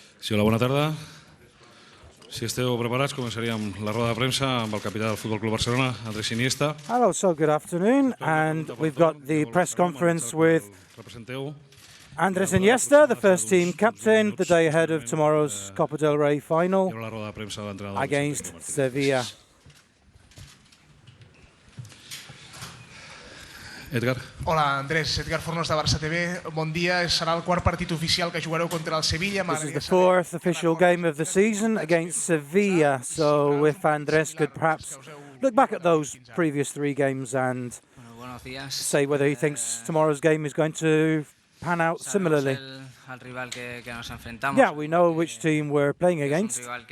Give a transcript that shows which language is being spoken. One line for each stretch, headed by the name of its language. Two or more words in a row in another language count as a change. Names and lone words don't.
Catalan: Sí, hola, bona tarda. Si esteu preparats, començaríem la roda de premsa amb el capità del Futbol Club Barcelona, Andrés Iniesta.
English: Hello, so good afternoon, and we've got the press conference with Andrés Iniesta, the first team captain, the day ahead of tomorrow's Copa del Rey Final against Sevilla.
Catalan: Edgar. Hola, Andrés. Edgar Fornos de Barça TV. Bon dia. Serà el quart partit oficial que jugareu contra el Sevilla.
English: This is the fourth official game of the season against Sevilla. So if Andrés could perhaps look back at those previous three games and say whether he thinks tomorrow's game is going to pan out similarly. Yeah, we know which team we're playing against.